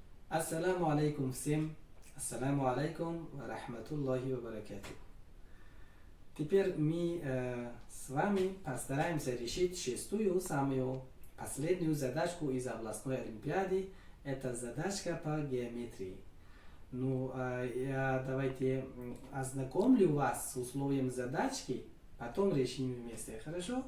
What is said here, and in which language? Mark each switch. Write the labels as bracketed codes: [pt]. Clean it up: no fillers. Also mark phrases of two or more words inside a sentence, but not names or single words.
[ar] السلام عليكم [ru] всем. [ar] السلام عليكم ورحمة الله وبركاته. [ru] Теперь мы с вами постараемся решить шестую, самую последнюю задачку из областной олимпиады. Это задачка по геометрии. Я давайте ознакомлю вас с условием задачки, потом решим вместе, хорошо?